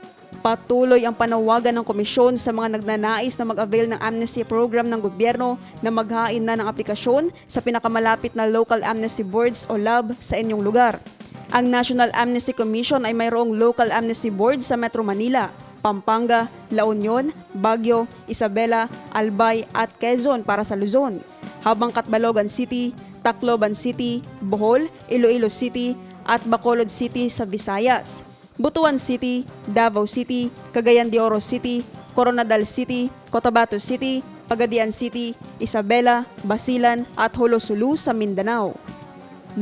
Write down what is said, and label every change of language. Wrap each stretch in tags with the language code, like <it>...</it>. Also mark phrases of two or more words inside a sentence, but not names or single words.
<tl>Patuloy ang panawagan ng komisyon sa mga nagnanais na mag-avail ng</tl> <en>amnesty program</en> <tl>ng gobyerno na maghain na ng aplikasyon sa pinakamalapit na</tl> <en>local amnesty boards</en> <tl>o LAB sa inyong lugar. Ang National Amnesty Commission ay mayroong</tl> <en>local amnesty board</en> <tl>sa Metro Manila, Pampanga, La Union, Baguio, Isabela, Albay at Quezon para sa Luzon, habang Catbalogan City, Tacloban City, Bohol, Iloilo City at Bacolod City sa Visayas. Butuan City, Davao City, Cagayan de Oro City, Coronadal City, Cotabato City, Pagadian City, Isabela, Basilan at Holosulu sa Mindanao.</tl>